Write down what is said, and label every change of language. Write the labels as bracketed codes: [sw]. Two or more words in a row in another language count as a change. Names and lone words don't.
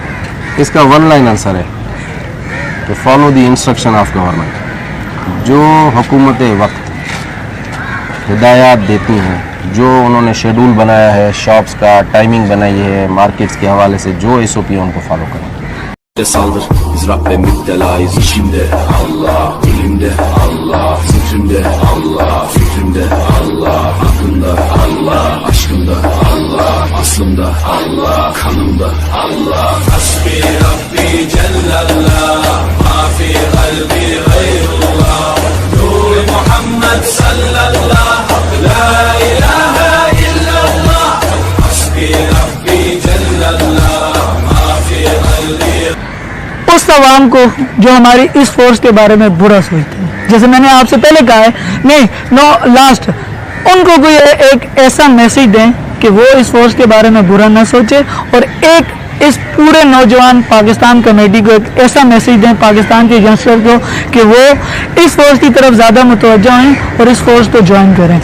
[ur] اس کا [en] one line answer [ur] ہے کہ [en] follow the instruction of government. [ur] جو حکومت وقت ہدایات دیتی ہیں، جو انہوں نے شیڈول بنایا ہے، شاپس کا ٹائمنگ بنائی ہے، مارکیٹس کے حوالے سے جو SOP ان کو فالو کریں. [tr] saldır. Biz Rabbe müptelayız. İşimde Allah, dilimde Allah, zikrimde Allah, fikrimde Allah, aklımda Allah, aşkımda Allah, aslımda Allah, kanımda Allah. [ar] حسبي ربي جل الله، ما في قلبي غير الله، نور محمد صلى الله، لا إله إلا الله. حسبي ربي جل الله، ما في قلبي. [ur] اس عوام کو جو ہماری اس فورس کے بارے میں برا سوچتے ہیں، جیسے میں نے آپ سے پہلے کہا ہے، نہیں [en] no last, [ur] ان کو کوئی ایک ایسا میسج دیں کہ وہ اس فورس کے بارے میں برا نہ سوچے، اور ایک اس پورے نوجوان پاکستان کمیٹی کو ایک ایسا میسج دیں پاکستان کے ینگسٹر کو کہ وہ اس فورس کی طرف زیادہ متوجہ ہیں اور اس فورس کو جوائن کریں.